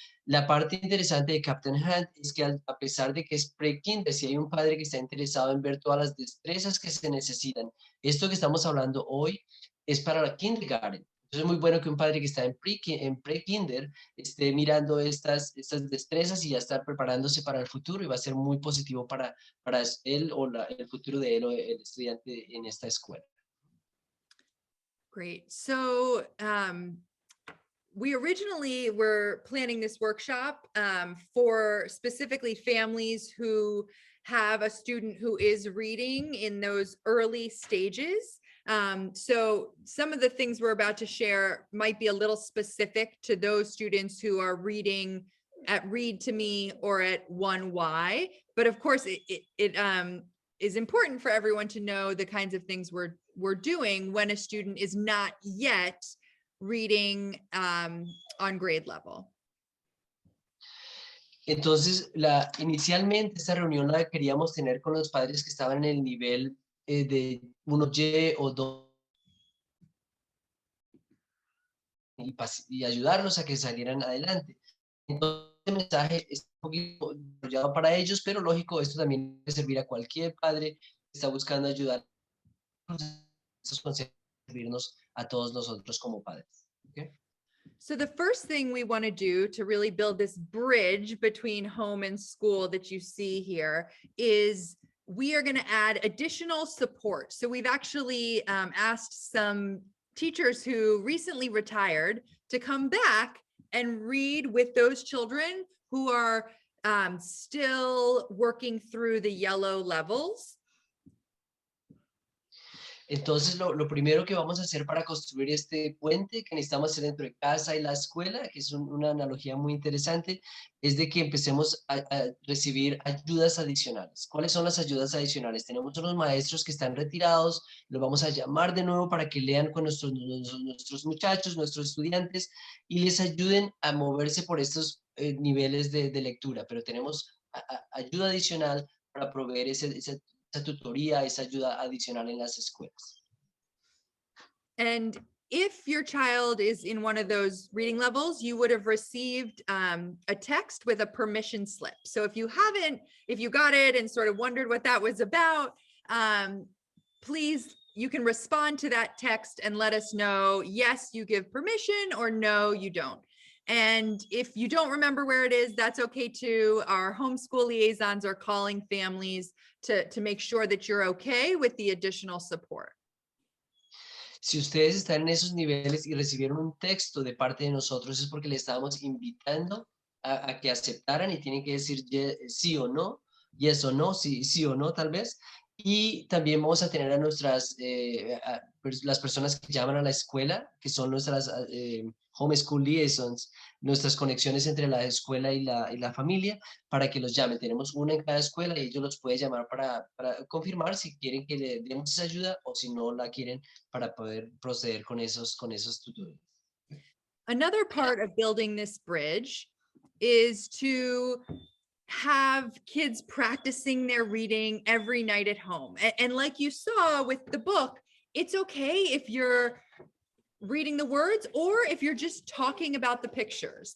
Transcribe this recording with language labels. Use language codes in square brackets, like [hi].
[es] La parte interesante de Captain Hunt es que a pesar de que es pre-kinder, si hay un padre que está interesado en ver todas las destrezas que se necesitan, esto que estamos hablando hoy es para la kindergarten. Entonces es muy bueno que un padre que está en pre-kinder esté mirando estas destrezas y ya está preparándose para el futuro, y va a ser muy positivo para él o el futuro de él o el estudiante en esta escuela. [en] Great. So we originally were planning this workshop for specifically families who have a student who is reading in those early stages. So some of the things we're about to share might be a little specific to those students who are reading at Read to Me or at 1Y. But of course, it is important for everyone to know the kinds of things we're doing when a student is not yet reading on grade level. [es] Entonces, inicialmente esta reunión la queríamos tener con los padres que estaban en el nivel de 1Y o 2 y ayudarlos a que salieran adelante. Entonces, el mensaje es un poquito desarrollado para ellos, pero lógico, esto también puede servir a cualquier padre que está buscando ayudar. Estos consejos servirnos a todos nosotros como padres. ¿Okay? [en] So the first thing we want to do to really build this bridge between home and school that you see here is we are going to add additional support. So we've actually asked some teachers who recently retired to come back and read with those children who are still working through the yellow levels. [es] Entonces, lo primero que vamos a hacer para construir este puente que necesitamos hacer entre casa y la escuela, que es una analogía muy interesante, es de que empecemos a recibir ayudas adicionales. ¿Cuáles son las ayudas adicionales? Tenemos unos maestros que están retirados, los vamos a llamar de nuevo para que lean con nuestros muchachos, nuestros estudiantes, y les ayuden a moverse por estos niveles de lectura, pero tenemos ayuda adicional para proveer esa tutoría, esa ayuda adicional en las escuelas. [en] And if your child is in one of those reading levels, you would have received a text with a permission slip. So if you got it and sort of wondered what that was about, please, you can respond to that text and let us know, yes, you give permission, or no, you don't. And if you don't remember where it is, that's okay too. Our homeschool liaisons are calling families to make sure that you're okay with the additional support. [es] Si ustedes están en esos niveles y recibieron un texto de parte de nosotros, es porque le estábamos invitando a que aceptaran, y tienen que decir sí o no, yes o no, sí o no tal vez. Y también vamos a tener a nuestras, las personas que llaman a la escuela, que son nuestras [en] homeschool liaisons, [es] nuestras conexiones entre la escuela y la familia, para que los llamen. Tenemos una en cada escuela y ellos los pueden llamar para confirmar si quieren que le demos esa ayuda o si no la quieren, para poder proceder con esos tutoriales. [en] Another part of building this bridge is to have kids practicing their reading every night at home. And like you saw with the book, it's okay if you're reading the words or if you're just talking about the pictures.